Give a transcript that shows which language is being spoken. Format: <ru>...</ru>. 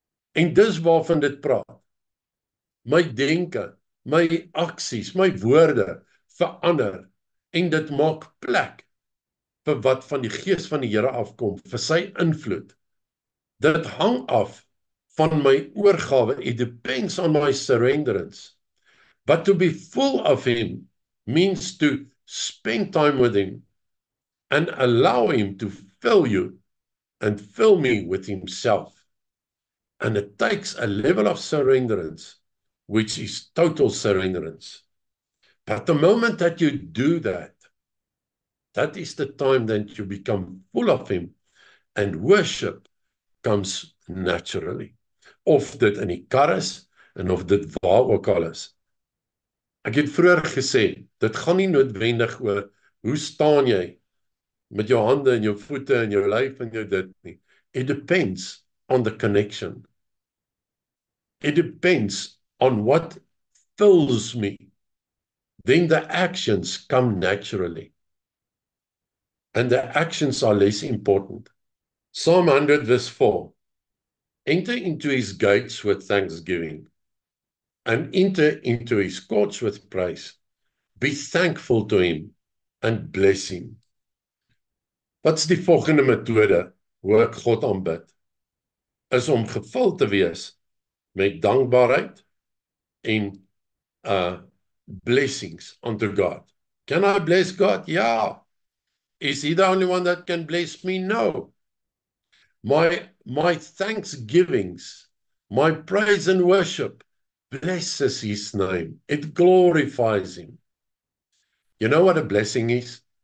<af>En dis waarvan dit praat. My denke, my aksies, my woorde verander en dit maak plek vir wat van die Gees van die Here afkom, vir sy invloed. Dit hang af van my oorgawe.</af> <en>It depends on my surrenderance. But to be full of Him means to spend time with Him and allow Him to fill you and fill me with Himself. And it takes a level of surrenderance, which is total surrenderance. But the moment that you do that, that is the time that you become full of Him, and worship comes naturally.</en> <af>Of dit in die kar is, en of dit waar ook al is. Ek het vroeër gesê, dit gaan nie noodwendig oor, hoe staan jy met jou hande en jou voete en jou lyf en jou dit nie.</af> <en>It depends on the connection. It depends on what fills me. Then the actions come naturally. And the actions are less important. Psalm 100 verse 4. Enter into His gates with thanksgiving, and enter into His courts with praise. Be thankful to Him and bless Him.</en> <af>Wat's die volgende metode hoe ek God aanbid? Is om gevul te wees met dankbaarheid en</af> <en>blessings unto God. Can I bless God? Yeah. Is He the only one that can bless me? No. My thanksgivings, my praise and worship blesses His name. It glorifies Him. You know what a blessing is?</en>